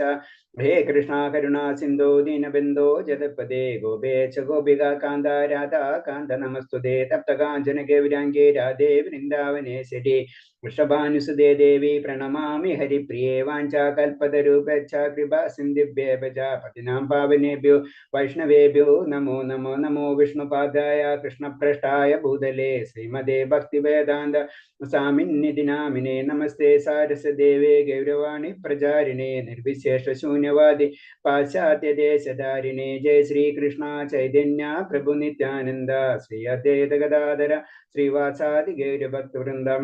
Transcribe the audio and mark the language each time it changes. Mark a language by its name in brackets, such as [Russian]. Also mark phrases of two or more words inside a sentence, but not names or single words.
[Sanskrit] ഹേ കൃഷ്ണ കരുണാ സിന്ധോ ദീനബന്ധോ ജഗത്പദേ ഗോപേശ ഗോപികാ കാന്ത രാധാ കാന്ത നമസ്തുതേ. തപ്തകാഞ്ചന ഗൗരാംഗേ രാധേ വൃന്ദാവനേശ്വരി. വൃഷഭാനുസുതേ ദേവി പ്രണമാമി ഹരിപ്രിയേ. വാഞ്ചാകൽപതരുഭ്യശ്ച കൃപാ സിന്ധിഭ്യേവ ച പതിനാം പാവനേഭ്യോ വൈഷ്ണവേഭ്യോ നമോ നമോ. നമോ വിഷ്ണുപാദായ കൃഷ്ണപ്രഷ്ടായ ഭൂതലേ ശ്രീമതേ ഭക്തിവേദാന്ത സ്വാമിന്നിധി നാമിനേ. നമസ്തേ സാരസ്വദേവേ ഗൗരവാണി പ്രചാരിണേ നിർവിശേഷ ശൂന്യവാദി പാശ്ചാത്യദേശധാരിണേ. ജയ ശ്രീകൃഷ്ണ ചൈതന്യ പ്രഭു നിത്യാനന്ദ ശ്രീ അദ്വൈത ഗദാധര ശ്രീവാസാദി ഗൗരഭക്തവൃന്ദം.